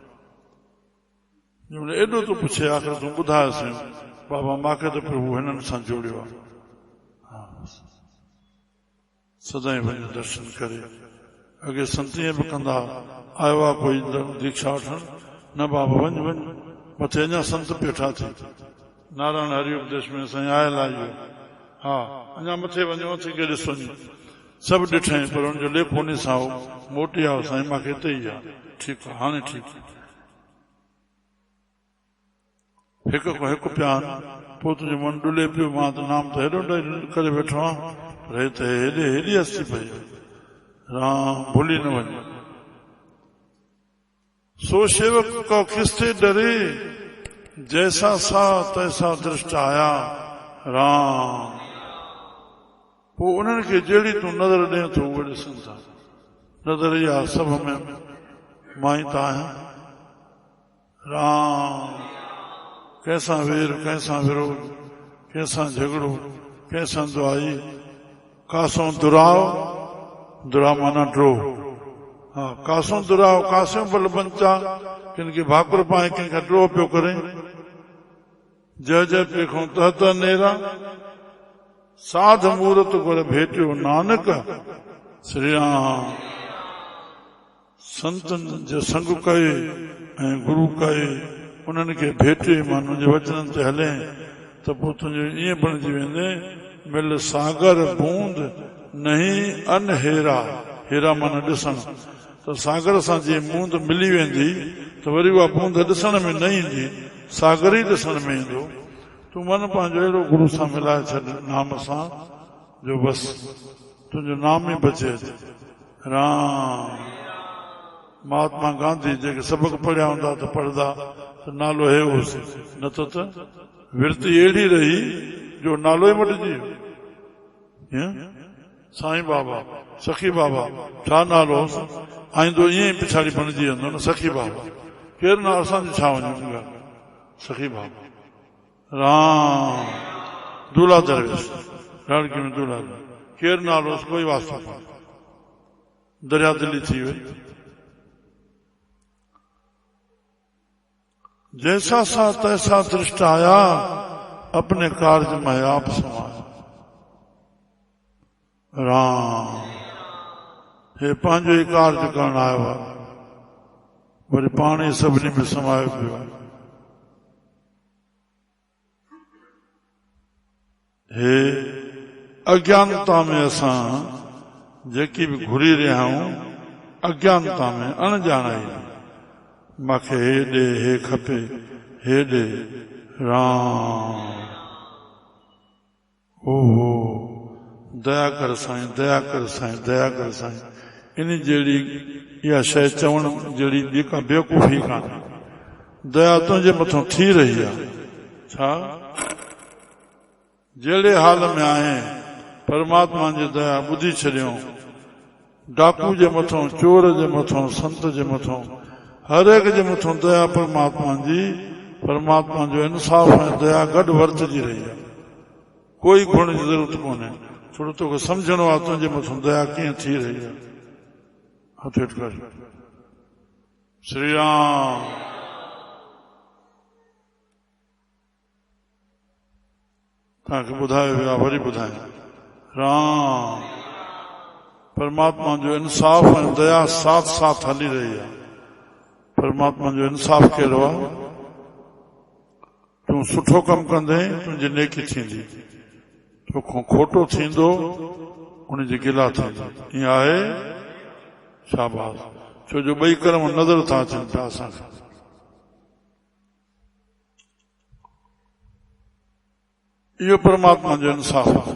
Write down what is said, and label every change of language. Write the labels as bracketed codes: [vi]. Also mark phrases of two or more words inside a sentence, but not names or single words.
[sd] एॾो तो पुछे, आख़िर तूं ॿुधायोसीं बाबा मूंखे त प्रभु हिननि सां जोड़ियो आहे। सदाईं वञी दर्शन करे। अॻे संत ईअं बि कंदा, आयो आहे कोई दीक्षा वठण, न बाबा वञ वञ, मथे अञा संत पेठा थी। नारायण हरि उपदेश में साईं आयल आहे, हा अञा मथे वञो, मथे के ॾिसो सभु ॾिठई, पर हुनजो लेखो उन सां मोटी आयो, साईं मूंखे हिते ई आहे। ठीकु आहे, हाणे ठीकु आहे, हिक खां हिकु पिया आहिनि। पोइ तुंहिंजो मन डुले पियो, मां त नाम त हेॾो करे वेठो आहियां, पर हिते हेॾी हस्ती पई। राम भुली न वञ। [hi] सो सेवक को किससे डरे, जैसा सा तैसा दृष्ट आया। [sd] राम पोइ उन्हनि खे जहिड़ी तूं नज़र ॾिए थो उहे ॾिसनि था। नज़र इहा सभु में मां ई त आहियां। राम कंहिंसां वेर, कंहिंसां विरोध, कंहिंसां झगड़ो, कंहिंसां दुआई, कासों दुराव, दुरा माना ड्रो, हा कासों दुराव, कासों बल बंचा, किन खे भाकुर पाए, कंहिंखां ड्रो पियो करे। [hi] जय जय पेखों तहत नेरा, साध मूर्त गुर भेटियो नानक। [sd] श्री राम संतनि जो संग कये ऐं गुरु कये, उन्हनि खे भेटे, माण्हुनि जे वचननि ते हले त पोइ तुंहिंजो ईअं बणिजी वेंदे, [hi] मिल सागर बूंद नहीं अनहेरा। [sd] हेरा माना ॾिसण, त सागर सां जीअं बूंद मिली वेंदी त वरी उहा बूंद ॾिसण में न ईंदी, सागर ई ॾिसण में ईंदो। तूं मन पंहिंजो अहिड़ो गुरू सां मिलाए छॾ नाम सां जो बसि तुंहिंजो नाम ई बचे राम। महात्मा गांधी जेके सबक पढ़िया हूंदा त पढ़ंदा त नालो हे होसि, न त विरती अहिड़ी रही जो नालो ई मटिजी वियो। साईं बाबा, सखी बाबा, छा नालो होसि, आईंदो ईअं ई पिछाड़ी बणिजी वेंदो न सखी बाबा। केरु न असांजी छा वञूं, सखी बाबा राम। दूल्हा दरवेश लड़की में दूल्हा केरु नालो होसि, कोई वास्तो कोन्हे, दरिया दिली थी वई। [hi] जैसा सा तैसा दृष्ट आया, अपने कार्य में आप समाया राम। [sd] हे पंहिंजो ई कार्य करण आयो आहे, वरी पाण ई सभिनी में समायो पियो आहे। हे अज्ञानता में असां जेकी बि घुरी रहिया आहियूं, अज्ञानता में अणॼाणाई, मूंखे हे ॾे, हे खपे, हे ॾे राम। ओहो दया कर साईं, दया कर साईं, दया कर साईं। इन जहिड़ी इहा शइ चवण जहिड़ी ॿी का बेवकूफ़ी कान्हे। दया तुंहिंजे मथां थी रही आहे। छा जहिड़े हाल में आहे परमात्मा जी दया ॿुधी छॾियो। डाकू जे मथां, चोर जे मथां, संत जे मथां, हर एक जे मथां दया परमात्मा जी, परमात्मा जो इंसाफ़ ऐं दया गॾु वर्तजी रही आहे। कोई गुण जी ज़रूरत कोन्हे, थोरो तोखे सम्झणो आहे तुंहिंजे मथां दया कीअं थी रही आहे। हथ हेठि कर। श्री राम। तव्हांखे ॿुधायो वियो आहे, वरी ॿुधायो राम। परमात्मा जो इंसाफ़ ऐं दया साथ साथ हली रही आहे। परमात्मा जो इंसाफ़ कहिड़ो आहे, तूं सुठो कमु कंदे तुंहिंजी नेकी थींदी, तोखां खोटो थींदो उनजी गिला थींदी। ईअं आहे शाबाश। छो जो ॿई कर्म नज़र था अचनि पिया असांखे। इहो परमात्मा जो इंसाफ़ आहे।